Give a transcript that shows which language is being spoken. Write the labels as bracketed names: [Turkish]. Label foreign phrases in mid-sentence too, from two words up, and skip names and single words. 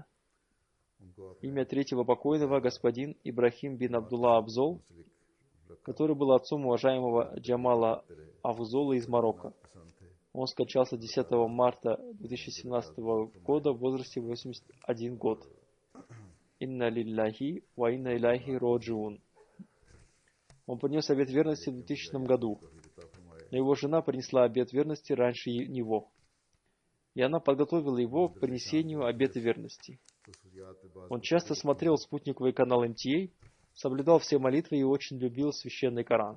[Russian] Имя третьего покойного — господин Ибрахим бин Абдулла Абзол, который был отцом уважаемого Джамала Афзола из Марокко. Он скончался 10 марта 2017 года в возрасте 81 год. [Arabic] إنا لله وإنا إليه راجعون. [Russian] Он принес обет верности в 2000 году, но его жена принесла обет верности раньше него, и она подготовила его к принесению обета верности. Он часто смотрел спутниковый канал МТА, соблюдал все молитвы и очень любил священный Коран.